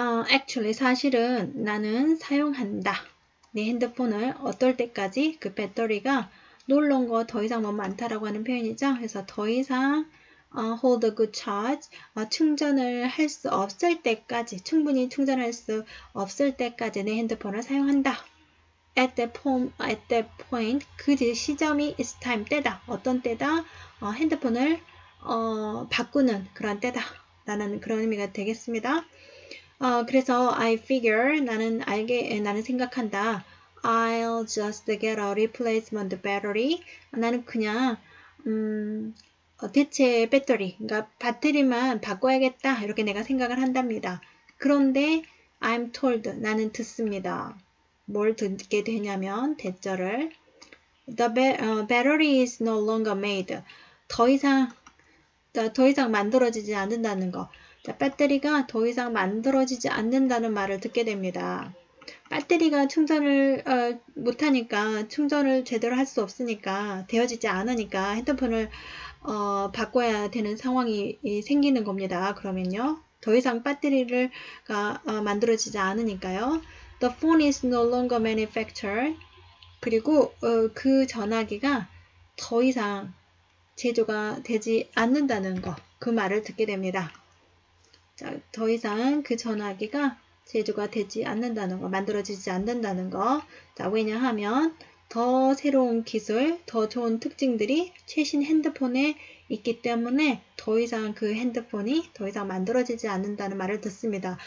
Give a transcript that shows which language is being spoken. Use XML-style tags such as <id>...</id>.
<ko>Actually 사실은 나는 사용한다. 내 핸드폰을 어떨 때까지 그 배터리가 놀러온 거 더 이상 너무 많다라고 하는 표현이죠. 그래서 더 이상</ko> <en>hold a good charge,</en> <ko>충전을 할 수 없을 때까지, 충분히 충전할 수 없을 때까지 내 핸드폰을 사용한다.</ko> <en>At that point,</en> <ko>그 시점이</ko> <en>is time,</en> <ko>때다. 어떤 때다? 핸드폰을 바꾸는 그런 때다. 라는 그런 의미가 되겠습니다. 그래서</ko> <en>I figure,</en> <ko>나는 생각한다.</ko> <en>I'll just get a replacement battery.</en> <ko>나는 그냥 대체 배터리, 그러니까 배터리만 바꿔야겠다. 이렇게 내가 생각을 한답니다. 그런데</ko> <en>I'm told,</en> <ko>나는 듣습니다. 뭘 듣게 되냐면 대절을</ko> <en>The battery is no longer made.</en> <ko>더 이상 만들어지지 않는다는 거. 자, 배터리가 더 이상 만들어지지 않는다는 말을 듣게 됩니다. 배터리가 충전을 못하니까, 충전을 제대로 할 수 없으니까, 되어지지 않으니까 핸드폰을 바꿔야 되는 상황이 생기는 겁니다. 그러면요. 더 이상 배터리가 만들어지지 않으니까요.</ko> <en>The phone is no longer manufactured.</en> <ko>그리고 그 전화기가 더 이상 제조가 되지 않는다는 거, 그 말을 듣게 됩니다. 자, 더 이상 그 전화기가 제조가 되지 않는다는 거, 만들어지지 않는다는 거. 자, 왜냐하면 더 새로운 기술, 더 좋은 특징들이 최신 핸드폰에 있기 때문에 더 이상 그 핸드폰이 더 이상 만들어지지 않는다는 말을 듣습니다.</ko>